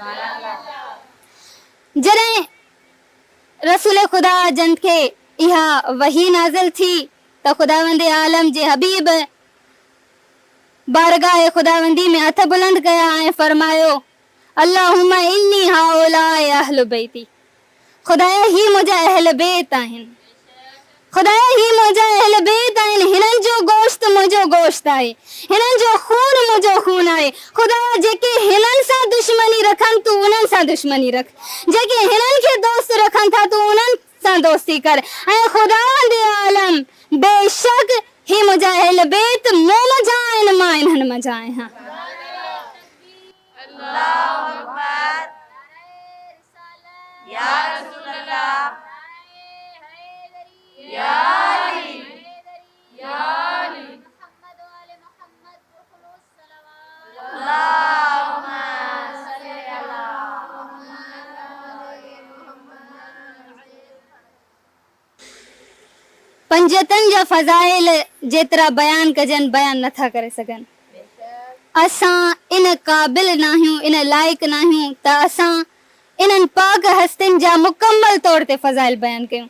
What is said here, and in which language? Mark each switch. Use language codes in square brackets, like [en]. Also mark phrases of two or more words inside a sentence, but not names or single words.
[sd] जॾहिं रसूल ख़ुदा जन खे इहा वही नाज़िल थी त ख़ुदावंद आलम जे हबीब बारगाह खुदावंदी में हथ बुलंद कया ऐं फरमायो [ar] اللهم إني هؤلاء أهل بيتي. [sd] खुदाया ही मुंहिंजा अहल बैत आहिनि, खुदाया ही मुंहिंजा अहल बैत आहिनि, हिननि जो गोश्त मुंहिंजो गोश्त आहे, हिननि जो खून मुंहिंजो खून आहे। खुदाया जेके हिननि सां दुश्मनी रखनि तूं उन्हनि सां दुश्मनी रख, जेके हिननि खे दोस्त रखनि था तूं उन्हनि सां दोस्ती कर। ऐं खुदावंदे आलम बेशक ही मुंहिंजा अहल बैत मूं मंझां आहिनि, मां इन्हनि मंझां आहियां। [ar] الله أكبر. يا رسول الله، يا علي، يا علي, [ur] محمد والے محمد خلوص صلوات. [ar] اللهم صل على [sd] पंजतन जा फज़ाइल जेतिरा बयान कजन बयान नथा करे सघनि। असां इन क़ाबिल नाहियूं, इन लाइक़ नाहियूं त असां इन्हनि पाक हस्तिन जा मुकम्मल तौर ते फज़ाइल बयान कयूं।